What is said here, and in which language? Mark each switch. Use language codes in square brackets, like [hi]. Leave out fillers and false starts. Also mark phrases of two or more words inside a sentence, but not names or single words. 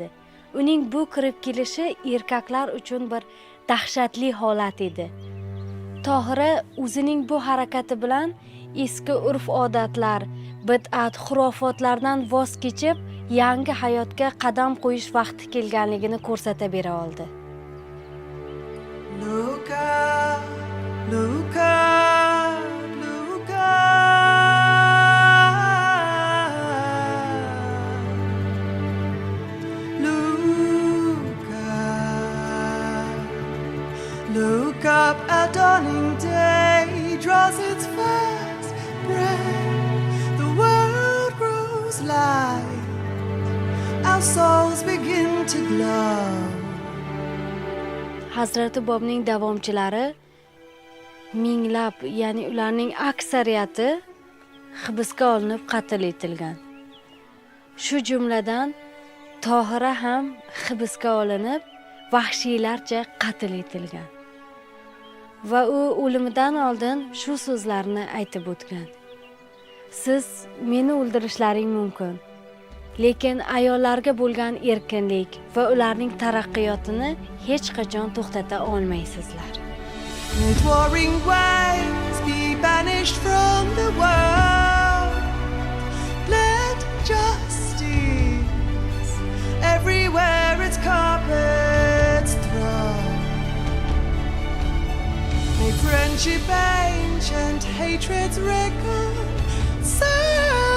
[uz] Uning bu kirib kelishi erkaklar uchun bir dahshatli holat edi. Tohira o'zining bu harakati bilan eski urf-odatlar, bid'at, xurofotlardan voz kechib, yangi hayotga qadam qo'yish vaqti kelganligini ko'rsata bera oldi. [en] Look up, look up, look up. Look up, look up, a dawning day draws its first breath. The world grows light. Our souls begin to glow. [uz] Hazrati Bobning davomchilari minglab, ya'ni ularning aksariyati hibsga olinib qatl etilgan. Shu jumladan Tohira ham hibsga olinib, vahshiylarcha qatl etilgan. Va u o'limidan oldin shu so'zlarni aytib o'tgan. Siz meni o'ldirishlaring mumkin. Lekin ayollarga bo'lgan erkinlik va ularning taraqqiyotini hech qachon to'xtata olmaysizlar. [en] Let warring waves be banished from the world. Let justice everywhere its carpets thrown. Make friendship ancient, hatred's reconciled.